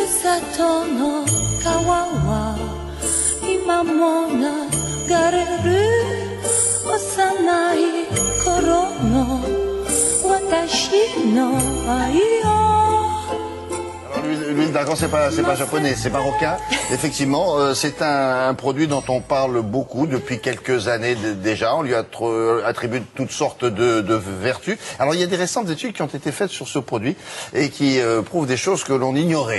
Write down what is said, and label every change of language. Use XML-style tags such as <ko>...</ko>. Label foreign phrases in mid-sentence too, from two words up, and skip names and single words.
<ja>里の川は今も流れる幼い頃の私の愛を。</ja> <fr>L'huile d'argan, c'est pas japonais, c'est marocain. Effectivement, c'est un produit dont on parle beaucoup depuis quelques années déjà. On lui attribue toutes sortes de vertus. Alors, il y a des récentes études qui ont été faites sur ce produit et qui prouvent des choses que l'on ignorait.</fr>